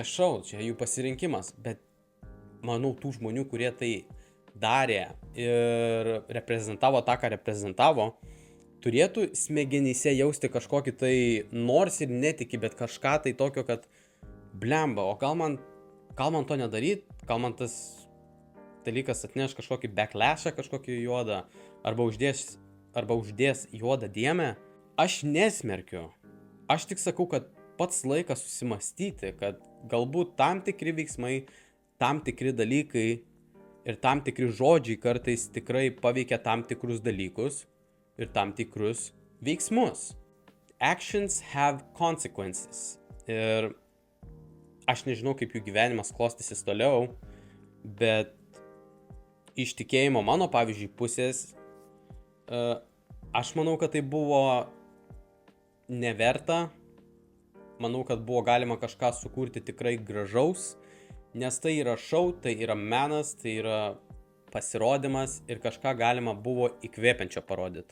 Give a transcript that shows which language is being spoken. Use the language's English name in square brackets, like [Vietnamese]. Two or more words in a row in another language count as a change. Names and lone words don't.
[Lithuanian] šou, čia jų pasirinkimas, bet manau, tų žmonių, kurie tai darė ir reprezentavo tą, ką reprezentavo, turėtų smegenyse jausti kažkokį tai, nors ir netiki, bet kažką tai tokio, kad blemba, o gal man to nedaryt, gal man tas dalykas atneš kažkokį backlashą, kažkokį juodą, arba uždės arba uždės juodą dėmę, aš nesmerkiu. Aš tik sakau, kad pats laikas susimastyti, kad galbūt tam tikri veiksmai, tam tikri dalykai ir tam tikri žodžiai kartais tikrai paveikia tam tikrus dalykus ir tam tikrus veiksmus. [English] Actions have consequences. [Lithuanian] Ir aš nežinau, kaip jų gyvenimas klostysis toliau, bet iš tikėjimo mano, pavyzdžiui, pusės, aš manau, kad tai buvo neverta. Manau, kad buvo galima kažką sukurti tikrai gražaus, nes tai yra šou, tai yra menas, tai yra pasirodymas ir kažką galima buvo įkvėpiančio parodyti.